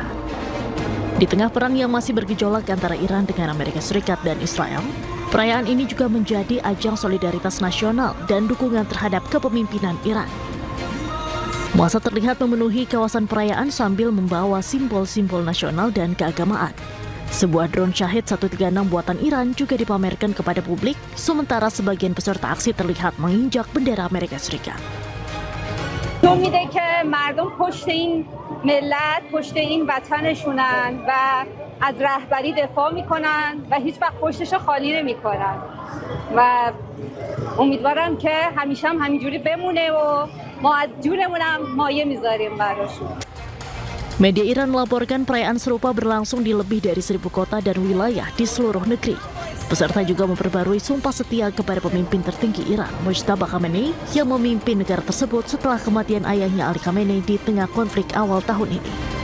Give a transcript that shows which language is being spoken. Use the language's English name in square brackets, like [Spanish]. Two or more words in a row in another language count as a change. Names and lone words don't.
[Indonesian] Di tengah perang yang masih bergejolak antara Iran dengan Amerika Serikat dan Israel, perayaan ini juga menjadi ajang solidaritas nasional dan dukungan terhadap kepemimpinan Iran. Massa terlihat memenuhi kawasan perayaan sambil membawa simbol-simbol nasional dan keagamaan. Sebuah drone Shahid 136 buatan Iran juga dipamerkan kepada publik, sementara sebagian peserta aksi terlihat menginjak bendera Amerika Serikat. [Persian] میده که مردم پشت این ملت پشت این وطنشونن و از رهبری دفاع میکنن و هیچ وقت پشتش خالی نمیکنن و امیدوارم که همیشه هم همینجوری بمونه و ما از جونمون هم مایه میذاریم براشون. [Indonesian] Media Iran melaporkan perayaan serupa berlangsung di lebih dari 1000 kota dan wilayah di seluruh negeri. Peserta juga memperbarui sumpah setia kepada pemimpin tertinggi Iran, Mojtaba Khamenei, yang memimpin negara tersebut setelah kematian ayahnya Ali Khamenei di tengah konflik awal tahun ini.